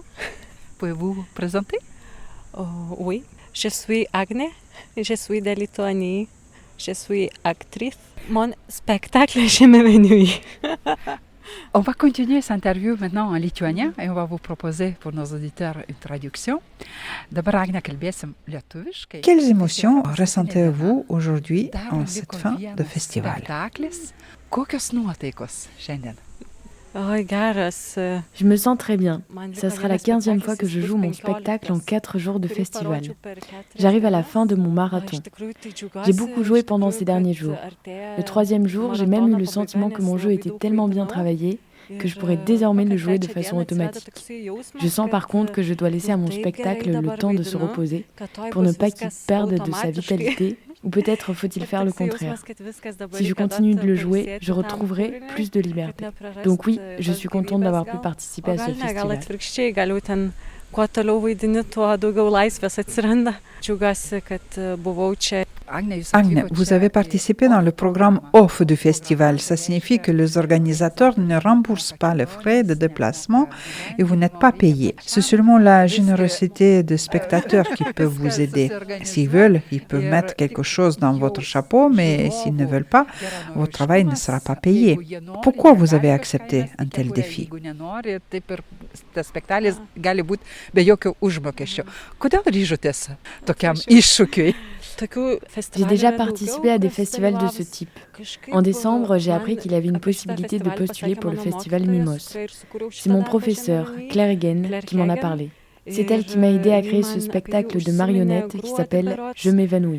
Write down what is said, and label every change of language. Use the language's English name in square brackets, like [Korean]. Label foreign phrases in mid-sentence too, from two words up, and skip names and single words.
[French] Pouvez-vous vous présenter? Oui, je suis Agne, je suis de Lituanie, je suis actrice. Mon spectacle, je m'évanouis. On va continuer cette interview maintenant en lituanien et on va vous proposer pour nos auditeurs une traduction. [Lithuanian] Dabar Agne kalbėsim lietuviškai. [French] Quelles émotions ressentez-vous aujourd'hui en cette fin de festival? [Lithuanian] Spektaklis. Kokios nuotaikos šiandien? [French] Je me sens très bien. Ça sera la 15e fois que je joue mon spectacle en 4 jours de festival. J'arrive à la fin de mon marathon. J'ai beaucoup joué pendant ces derniers jours. Le 3e jour, j'ai même eu le sentiment que mon jeu était tellement bien travaillé que je pourrais désormais le jouer de façon automatique. Je sens par contre que je dois laisser à mon spectacle le temps de se reposer pour ne pas qu'il perde de sa vitalité, ou peut-être faut-il faire le contraire. Si je continue de le jouer, je retrouverai plus de liberté. Donc oui, je suis contente d'avoir pu participer à ce festival. [Lithuanian] Kuo toliau vaidini, tuo daugiau laisvės atsiranda. Džiaugiuosi, kad buvau čia. [French] Agne, vous avez participé dans le programme OFF du festival. Ça signifie que les organisateurs ne remboursent pas les frais de déplacement et vous n'êtes pas payé. C'est seulement la générosité des spectateurs qui peut vous aider. S'ils veulent, ils peuvent mettre quelque chose dans votre chapeau, mais s'ils ne veulent pas, votre travail ne sera pas payé. Pourquoi vous avez accepté un tel défi? [Lithuanian] Be jokio užmokesčio. Kodėl ryžotės tokiam iššūkiui? [French] J'ai déjà participé à des festivals de ce type. En décembre, j'ai appris qu'il y avait une possibilité de postuler pour le festival Mimos. C'est mon professeur, Claire Egen, qui m'en a parlé. C'est elle qui m'a aidé à créer ce spectacle de marionnettes qui s'appelle « Je m'évanouis ».